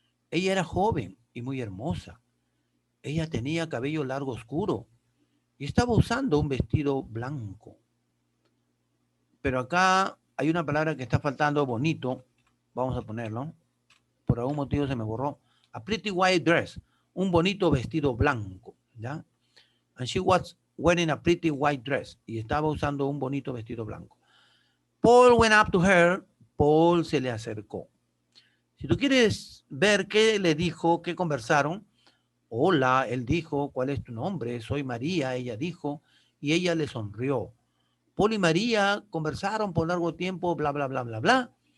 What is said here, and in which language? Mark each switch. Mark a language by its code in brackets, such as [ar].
[es] Ella era joven y muy hermosa. Ella tenía cabello largo oscuro y estaba usando un vestido blanco. Pero acá hay una palabra que está faltando, bonito. Vamos a ponerlo. Por algún motivo se me borró. [en] A pretty white dress. [es] Un bonito vestido blanco. ¿Ya? [en] And she was wearing a pretty white dress. [es] Y estaba usando un bonito vestido blanco. [en] Paul went up to her. [es] Paul se le acercó. Si tú quieres ver qué le dijo, qué conversaron, hola, él dijo, ¿cuál es tu nombre? Soy María, ella dijo, y ella le sonrió. Paul y María conversaron por largo tiempo, bla, bla, bla, bla, bla.